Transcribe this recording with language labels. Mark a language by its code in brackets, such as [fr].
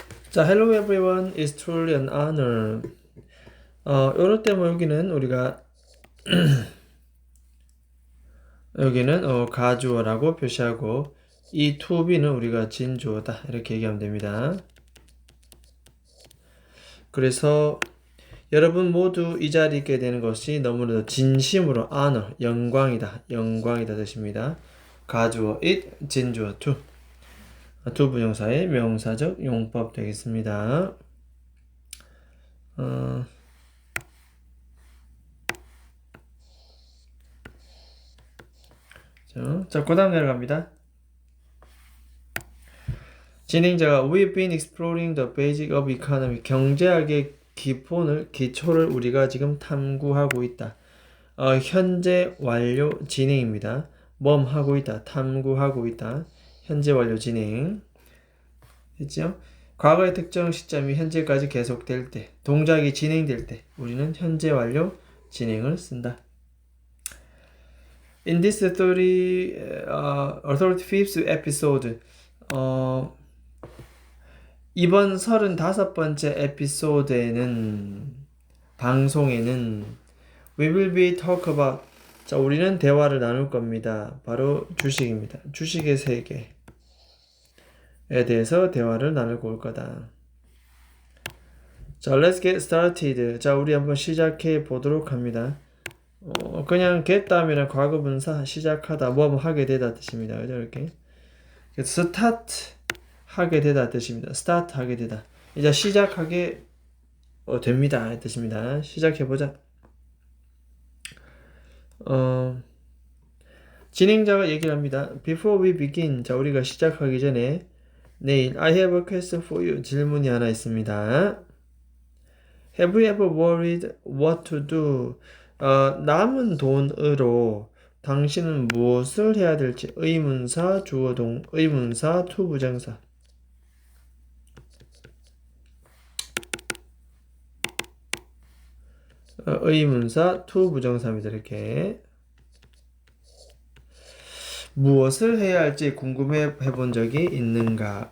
[en] 자, hello everyone, it's truly an honor. [ko] 요럴 때 뭐 여기는 우리가 여기는 가주어라고 표시하고 이 to be는 우리가 진주어다 이렇게 얘기하면 됩니다. 그래서 여러분 모두 이 자리에 있게 되는 것이 너무나도 진심으로 honor, 영광이다 뜻입니다. 가주어 it, 진주어 to. 두 부정사의 명사적 용법 되겠습니다. 자, 그 다음 내려갑니다. 진행자가 [en] We've been exploring the basic of economy. [ko] 경제학의 기초를 우리가 지금 탐구하고 있다. 현재 완료 진행입니다. 하고 있다. 탐구하고 있다. 현재 완료 진행. 됐죠? 과거의 특정 시점이 현재까지 계속될 때, 동작이 진행될 때 우리는 현재 완료 진행을 쓴다. [en] In this 35th episode, [ko] 이번 35번째 에피소드에는 방송에는 [en] we will be talk about. [ko] 자, 우리는 대화를 나눌 겁니다. 바로 주식입니다. 주식의 세계에 대해서 대화를 나누고 올 거다. [en] 자, let's get started. [ko] 자, 우리 한번 시작해 보도록 합니다. 그냥 get 다음에는 과거분사 시작하다 뭐 하게 되다 뜻입니다. 그죠? 이렇게 start 하게 되다 뜻입니다. start 하게 되다. 이제 시작하게 됩니다 뜻입니다. 시작해 보자. 진행자가 얘기를 합니다. [en] Before we begin. [ko] 자, 우리가 시작하기 전에 내일 [en] I have a question for you. [ko] 질문이 하나 있습니다. [en] Have you ever worried what to do? [ko] 남은 돈으로 당신은 무엇을 해야 될지. 의문사 주어동 의문사 to 부정사. 의문사 to 부정사입니다. 이렇게 무엇을 해야 할지 궁금해 본 적이 있는가?